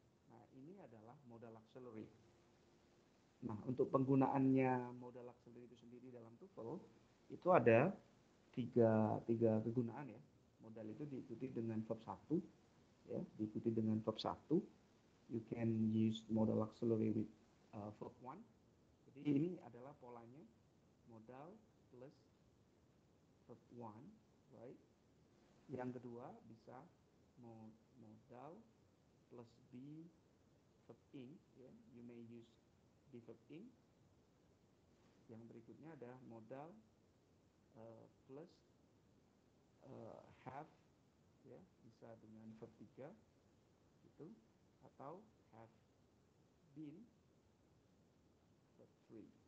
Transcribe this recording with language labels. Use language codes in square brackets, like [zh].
[id] Nah, ini adalah modal auxiliary. Nah, untuk penggunaannya modal auxiliary itu sendiri dalam TOEFL itu ada tiga kegunaan ya. Modal itu diikuti dengan verb 1 ya, diikuti dengan verb 1. [en] You can use modal auxiliary with verb 1. [id] Jadi ini adalah polanya modal plus verb 1, right? Yang kedua bisa modal plus be verb ing ya. [en] You may use be verb ing. [id] Yang berikutnya ada modal plus have ya, bisa dengan verb 3 itu, atau have been verb 3.